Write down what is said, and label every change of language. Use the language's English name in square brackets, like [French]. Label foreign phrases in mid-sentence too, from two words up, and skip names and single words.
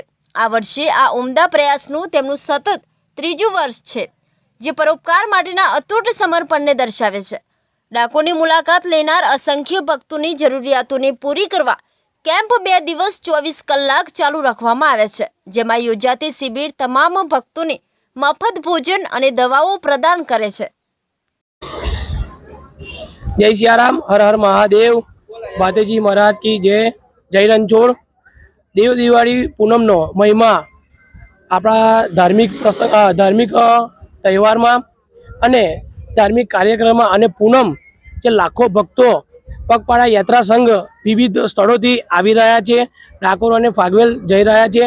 [Gujarati] આ વર્ષે આ ઉમદા પ્રયાસનું તેમનું સતત ત્રીજું વર્ષ છે, જે પરોપકાર માટેના અતૂટ સમર્પણને દર્શાવે છે। ડાકોરની મુલાકાત લેનાર અસંખ્ય ભક્તોની જરૂરિયાતોને પૂરી કરવા કેમ્પ 2 દિવસ 24 કલાક ચાલુ રાખવામાં આવે છે, જેમાં યોજાતી શિબિર તમામ ભક્તોને મફત ભોજન અને દવાઓ પ્રદાન કરે છે। [Hindi] जय सियाराम, हर हर महादेव, बातेजी महाराज की जय। जय रणछोड़। [Gujarati] देव दिवाળી પૂનમનો મહિમા આપણા ધાર્મિક તહેવારમાં અને ધાર્મિક કાર્યક્રમમાં અને પૂનમ કે લાખો ભક્તો પગપાળા યાત્રા સંઘ વિવિધ સ્થળોથી આવી રહ્યા છે, ડાકોર અને ફાગવેલ જઈ રહ્યા છે।